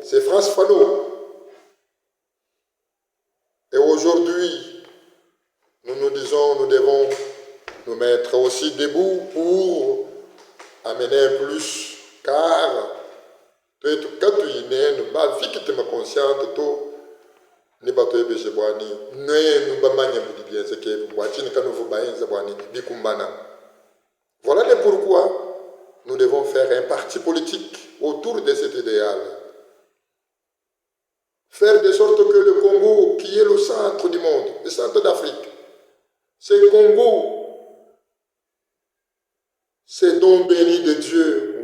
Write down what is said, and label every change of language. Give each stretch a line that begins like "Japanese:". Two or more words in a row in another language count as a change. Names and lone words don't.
French: C'est France Fanon. Et aujourd'hui, nous nous disons, nous devons nous mettre aussi debout pour amener un plus, car quand tu es né, nous avons vu que tu es consciente,
Luba-Katanga: ni bato ebeshe bwani ne nubamanya budi
French: bien c'est que
Luba-Katanga: bwatini kanu vubaenza bwani bikumbana.
French: Voilà le pourquoi nous devons faire un parti politique autour de cet idéal. Faire de sorte que le Congo, qui est le centre du monde, le centre d'Afrique, ce Congo, c'est don béni de Dieu.